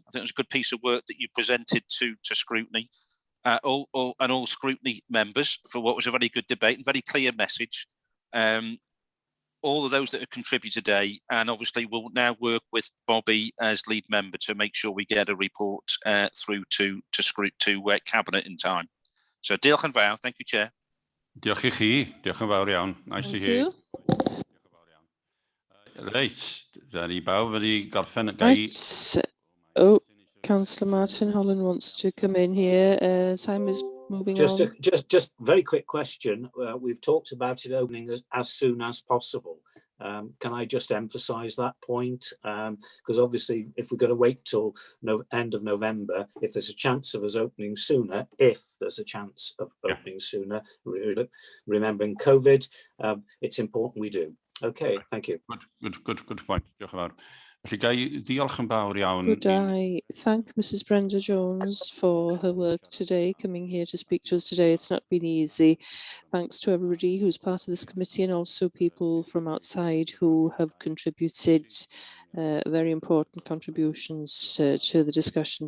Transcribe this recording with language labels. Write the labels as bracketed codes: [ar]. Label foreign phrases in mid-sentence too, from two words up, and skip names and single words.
[en] I think it was a good piece of work that you presented to Scrutiny. All Scrutiny members for what was a very good debate and very clear message. all of those that have contributed today, and obviously we'll now work with Bobby as lead member to make sure we get a report through to Cabinet in time. [cy] So diolch yn fawr. [en] Thank you, Chair. [cy] Diolch I chi. Diolch yn fawr iawn. [en] Nice to hear. [cy] Reit, da ni bawb wedi gorffen [en] Right. Oh, Councillor Martin Holland wants to come in here. Time is moving on. Just very quick question. We've talked about it opening as soon as possible. Can I just emphasise that point? Because obviously, if we're going to wait till end of November, if there's a chance of us opening sooner, remembering COVID, it's important we do. Okay, thank you. Good point. [cy] Diolch yn fawr. Felly gai ddiolch yn fawr iawn. [en] Could I thank Mrs. Brenda Jones for her work today, coming here to speak to us today. It's not been easy. Thanks to everybody who's part of this committee and also people from outside who have contributed very important contributions to the discussion.